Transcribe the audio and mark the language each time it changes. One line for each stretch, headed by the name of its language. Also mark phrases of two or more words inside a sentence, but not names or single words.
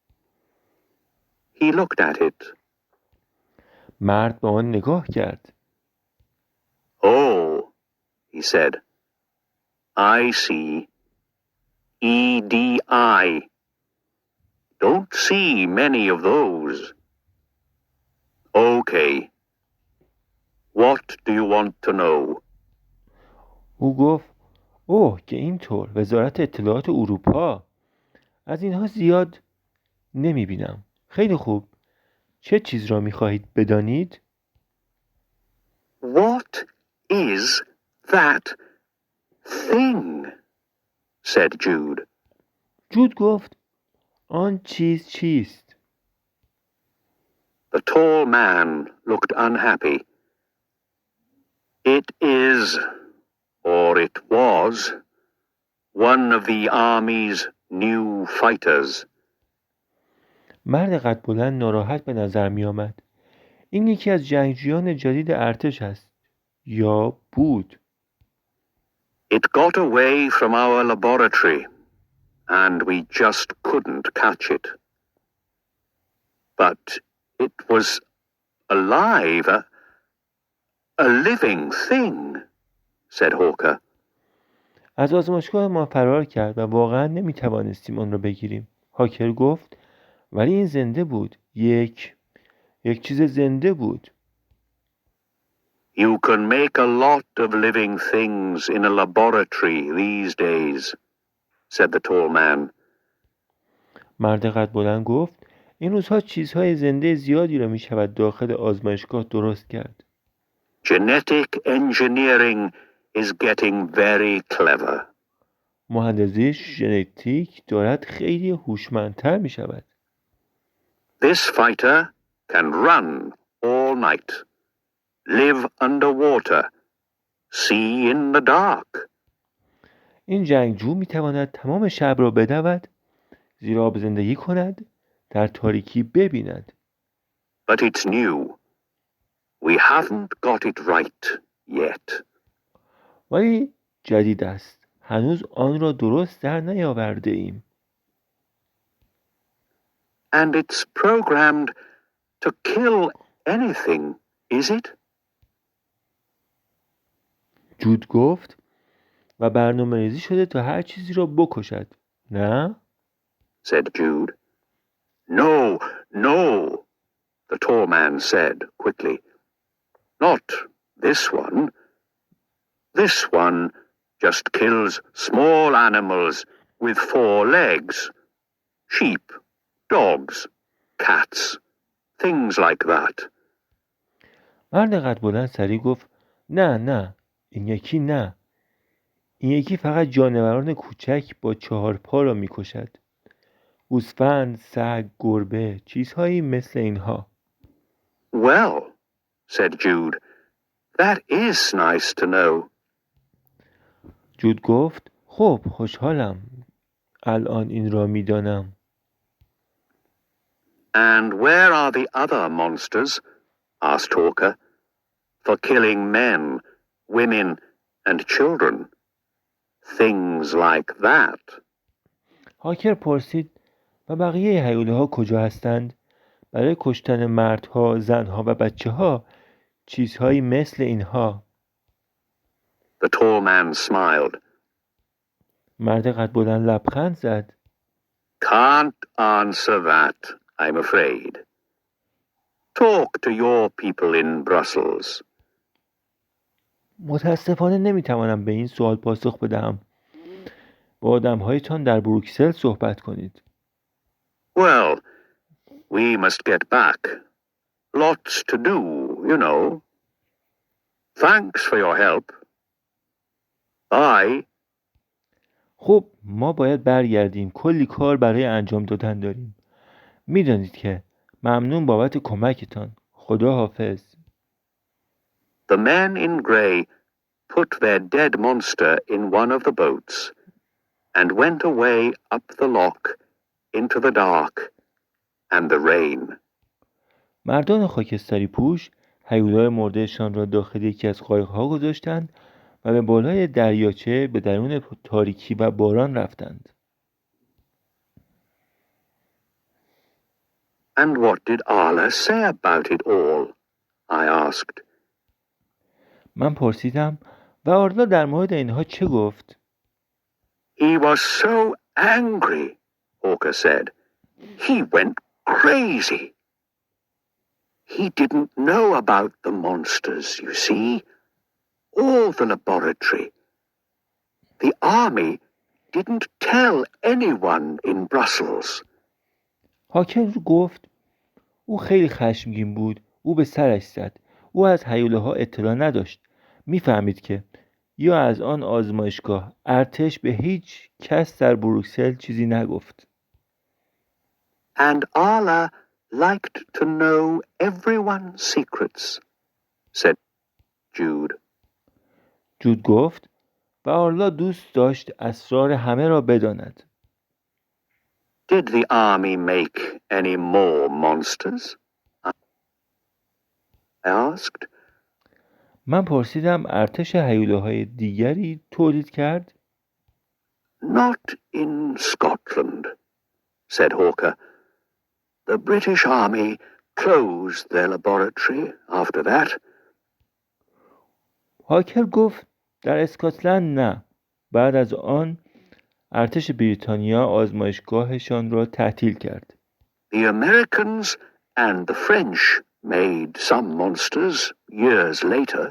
English: He looked at it.
Persian: مرد به آن نگاه کرد.
English: Oh, he said. I see. EDI. Don't see many of those. Okay. What do you want to know?
Persian: او گفت اوه که اینطور وزارت اطلاعات اروپا از اینها زیاد نمی بینم. خیلی خوب. چه چیز را می خواهید بدانید؟
English: What is that thing? Said Jude.
Persian: جود گفت آن چیز چیست؟
English: The tall man looked unhappy. It is, or it was, one of the army's new fighters.
Persian: مرد قد بلند ناراحت به نظر می آمد. این یکی از جنگجویان جدید ارتش است. یا بود.
English: It got away from our laboratory, and we just couldn't catch it. But it was alive, a living thing, said Hawker.
Persian: از آزمایشگاه ما فرار کرد و واقعا نمی توانستیم آن را بگیریم. هاکر گفت ولی این زنده بود. یک چیز زنده بود.
English: You can make a lot of living things in a laboratory these days, said the tall man.
Persian: مرد قد بلند گفت این روزها چیزهای زنده زیادی را می شود داخل آزمایشگاه درست کرد.
English: Genetic engineering is getting very clever.
Persian: مهندسی ژنتیک دارد خیلی هوشمندتر می شود.
English: This fighter can run all night, live underwater, see in the dark.
Persian: این جنگجو می تواند تمام شب را بدود، زیر آب زندگی کند، در تاریکی ببیند.
English: But it's new. We haven't got it right yet.
Persian: ولی جدید است. هنوز آن را درست در نیاورده ایم.
English: And it's programmed to kill anything, is it?
Persian: جود گفت و برنامه ریزی شده تا هر چیزی را بکشد. نه؟
English: Said Jude. No, no, the tall man said quickly. Not this one. This one just kills small animals with 4 legs. Sheep, dogs, cats, things like that.
Persian: مرد قد بلند سریع گفت نه این یکی نه. این یکی فقط جانوران کوچک با 4 پا را می کشد. گوسفند، سگ، گربه، چیزهایی مثل اینها.
English: Well, said Jude. That is nice to know.
Persian: جود گفت خب خوشحالم الان این را میدانم.
English: And where are the other monsters? Asked Hawker. For killing men, women, and children. Things like that.
Persian: هاکر پرسید و بقیه هیوله‌ها کجا هستند؟ برای کشتن مردها، زنها و بچه‌ها چیزهایی مثل اینها.
English: The tall man smiled.
Persian: مرد قد بلند لبخند زد.
English: Can't answer that, I'm afraid. Talk to your people in Brussels.
Persian: متاسفانه نمیتوانم به این سوال پاسخ بدهم. با آدم‌هایتان در بروکسل صحبت کنید.
English: Well, we must get back. Lots to do, you know. Thanks for your help. Bye.
Persian: خب ما باید برگردیم. کلی کار برای انجام دادن داریم. میدانید که ممنون بابت کمکتان. خدا حافظ.
English: The men in grey put their dead monster in one of the boats and went away up the loch into the dark and the rain.
Persian: مردان خاکستری پوش هیولای مردهشان را داخل یکی از قایق‌ها گذاشتند و به بالای دریاچه به درون تاریکی و باران رفتند.
English: And what did Allah say about it all? I asked.
Persian: من پرسیدم و آرلا در مورد اینها چه گفت؟
English: He was so angry, Hawker said. He went crazy. He didn't know about the monsters, you see. Or the laboratory. The army didn't tell anyone in Brussels.
Persian: هاکر گفت او خیلی خشمگین بود. او به سرش زد. او از هیوله‌ها اطلاع نداشت. میفهمید که یا از آن آزمایشگاه ارتش به هیچ کس در بروکسل چیزی نگفت.
English: And Allah liked to know everyone's secrets, said Jude.
Persian: جود گفت و آرلا دوست داشت اسرار همه را بداند.
English: Did the army make any more monsters? I asked.
Persian: من پرسیدم ارتش هیوله‌های دیگری تولید کرد؟
English: Not in Scotland, said Hawker. The British army closed their laboratory after that.
Persian: هاکر گفت در اسکاتلند نه. بعد از آن ارتش بریتانیا آزمایشگاهشان را تعطیل کرد.
English: The Americans and the French made some monsters years later.